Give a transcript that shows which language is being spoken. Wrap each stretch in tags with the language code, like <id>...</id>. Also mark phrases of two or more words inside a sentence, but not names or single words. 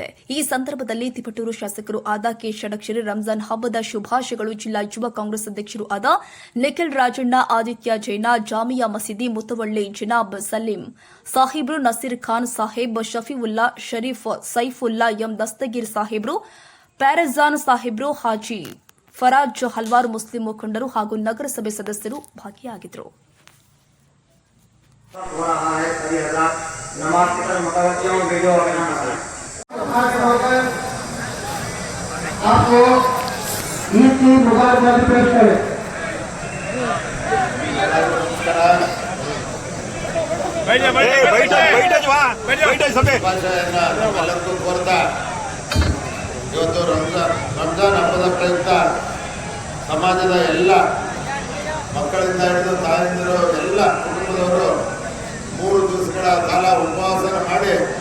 <kn>ಈ ಸಂದರ್ಭದಲ್ಲಿ ತಿಪಟೂರು ಶಾಸಕರು ಆದ ಕೆ ಷಡಕ್ಷರಿ ರಂಜಾನ್ ಹಬ್ಬದ ಶುಭಾಶಯಗಳು ಜಿಲ್ಲಾ ಯುವ ಕಾಂಗ್ರೆಸ್ ಅಧ್ಯಕ್ಷರು ಆದ ನಿಖಿಲ್ ರಾಜಣ್ಣ, ಆದಿತ್ಯ ಜೈನ, ಜಾಮಿಯಾ ಮಸೀದಿ ಮುತವಳ್ಳಿ ಜನಾಬ್ ಸಲೀಂ ಸಾಹೇಬ್ರು, ನಸೀರ್ ಖಾನ್ ಸಾಹೇಬ್, ಶಫೀವುಲ್ಲಾ ಶರೀಫ್, ಸೈಫುಲ್ಲಾ ಎಂ ದಸ್ತಗೀರ್ ಸಾಹೇಬ್ರು, ಪ್ಯಾರಜಾನ್ ಸಾಹೇಬ್ರು, ಹಾಜಿ ಫರಾಜ್, ಹಲವಾರು ಮುಸ್ಲಿಂ ಮುಖಂಡರು ಹಾಗೂ ನಗರಸಭೆ ಸದಸ್ಯರು ಭಾಗಿಯಾಗಿದ್ದರು.</kn> <hi>नमाज की तरफ मुतवज्जो वीडियो आपको ईद की मुबारकबाद पेश करें।</hi> <kn>ಎಲ್ಲರಿಗೂ ಕೋರ್ತಾ ಇವತ್ತು ರಂಜಾನ್ ಹಬ್ಬದ ಪ್ರಯುಕ್ತ ಸಮಾಜದ ಎಲ್ಲ ಮಕ್ಕಳಿಂದ ಹಿಡಿದು ತಾಯಂದಿರು ಎಲ್ಲ ಕುಟುಂಬದವರು 3 ದಿವಸಗಳ ಕಾಲ ಉಪವಾಸನ ಮಾಡಿ</kn>